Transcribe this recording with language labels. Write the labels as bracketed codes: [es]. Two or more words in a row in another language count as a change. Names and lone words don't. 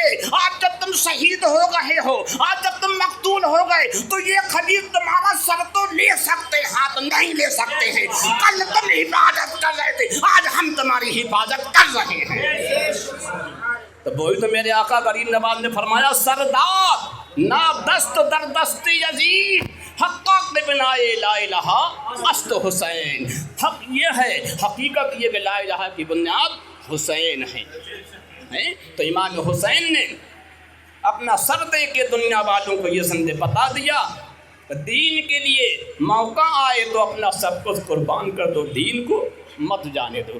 [ur] آج جب تم شہید ہو گئے ہو، آج جب تم مقتول ہو گئے، تو یہ خبیث تمہارا سر تو لے سکتے، ہاتھ نہیں لے سکتے ہیں۔ کل تم حفاظت کر رہے تھے، آج ہم تمہاری حفاظت کر رہے ہیں۔ تو وہی تو میرے آقا کریم نواز نے فرمایا [fa] سردار نا دست در دست یزید حقا کے بنا لا الہ است حسین۔ [ur] حق یہ ہے، حقیقت یہ کہ لا الہ کی بنیاد حسین ہے۔ تو امام حسین نے اپنا سر دے کے دنیا والوں کو یہ سمجھے بتا دیا، دین کے لیے موقع آئے تو اپنا سب کچھ قربان کر دو، دین کو مت جانے دو۔